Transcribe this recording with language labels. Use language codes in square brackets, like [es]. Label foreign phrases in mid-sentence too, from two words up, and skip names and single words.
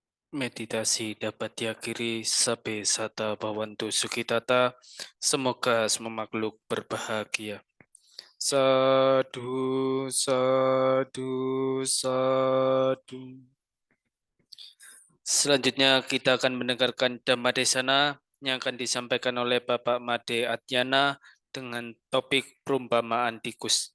[id] Meditasi dapat diakhiri [pi] sabe sata bawantu sukitata. [id] Semoga semua makhluk berbahagia. [pi] Sadu, sadu, sadu. [id] Selanjutnya kita akan mendengarkan Dhamma Desana yang akan disampaikan oleh Bapak Made Atyana dengan topik perumpamaan tikus.